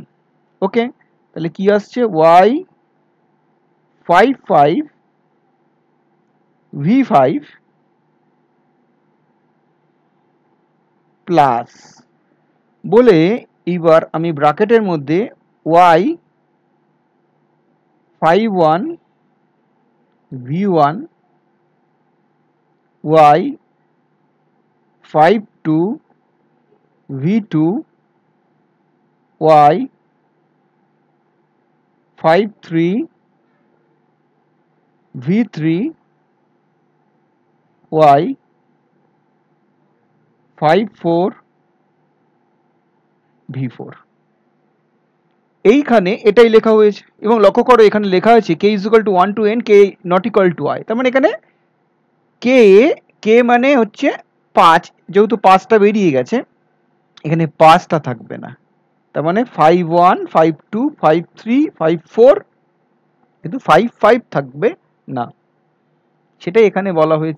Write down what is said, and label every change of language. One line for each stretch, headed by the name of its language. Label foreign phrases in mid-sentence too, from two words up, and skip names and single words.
Bangla: ওকে, তাহলে কি আসছে? y 5 5 v5 প্লাস বলে এইবার আমি ব্র্যাকেটের মধ্যে y 5 1 v1 y 5 2 v2 y 5 3 v3 y 5 4 v4। এইখানে এটাই লেখা হয়েছে, এবং লক্ষ্য করো এখানে লেখা আছে
English: k is equal to 1 to n, k not equal to i।
Bangla: তার মানে এখানে k মানে হচ্ছে 5, যেহেতু 5টা বেরিয়ে গেছে এখানে 5টা থাকবে না। তার মানে 5 1 5 2 5 3 5 4, কিন্তু 5 5 থাকবে না, সেটাই এখানে বলা হয়েছে।